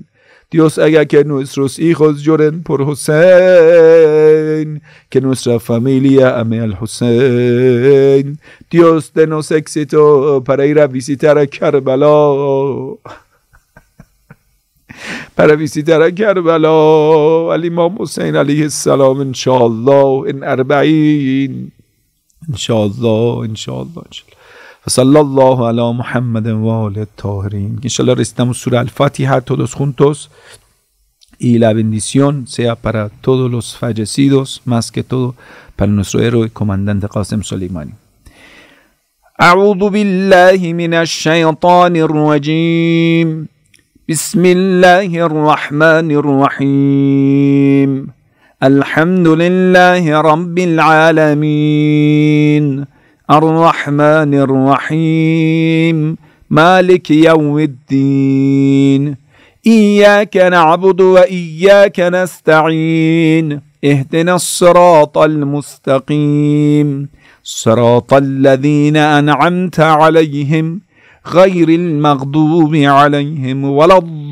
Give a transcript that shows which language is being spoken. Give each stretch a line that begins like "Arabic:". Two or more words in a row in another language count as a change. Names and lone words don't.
Spanish: Dios haga que nuestros hijos lloren por Hussein, que nuestra familia ame al Hussein. Dios denos éxito para ir a visitar a Karbala. Para visitar a Karbala, al Imam Hussein
Arabic: عليه السلام,
Spanish: inshallah, en Arba'in.
Arabic: إن شاء الله، إن شاء الله، إن شاء الله. صلى الله على محمد وعلى الطاهرين.
Spanish: Inshallah recitamos Surah Al-Fatiha todos juntos y la bendición sea para todos los fallecidos, más que todo para nuestro héroe comandante Qasem Soleimani.
Arabic: أعوذ بالله من الشيطان الرجيم. بسم الله الرحمن الرحيم. الحمد لله رب العالمين. الرحمن الرحيم مالك يوم الدين إياك نعبد وإياك نستعين اهدنا الصراط المستقيم صراط الذين أنعمت عليهم غير المغضوب عليهم ولا